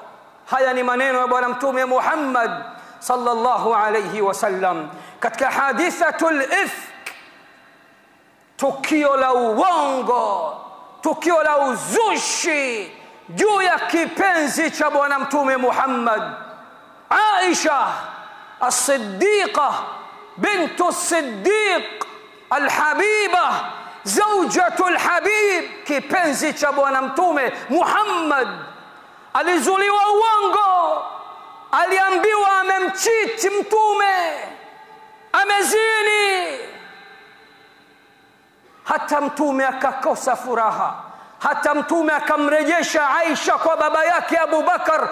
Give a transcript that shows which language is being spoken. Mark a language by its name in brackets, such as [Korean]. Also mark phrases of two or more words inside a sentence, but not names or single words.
[Swahili] Haya ni maneno ya bwana mtume Muhammad [Arabic] صلى الله عليه وسلم [Swahili] katika [Arabic] حادثة الإفك, [Swahili] tukio la uongo, tukio la uzushi juu ya kipenzi cha bwana mtume Muhammad, Aisha as-Siddiqa bintu as-Siddiq al-Habiba [Arabic] زوجة الحبيب, [Swahili] kipenzi cha bwana mtume Muhammad. Alizuliwa uongo, aliambiwa amemchiti mtume, amezini. Hata mtume akakosa furaha, hata mtume akamrejesha Aisha kwa baba yake Abu Bakar.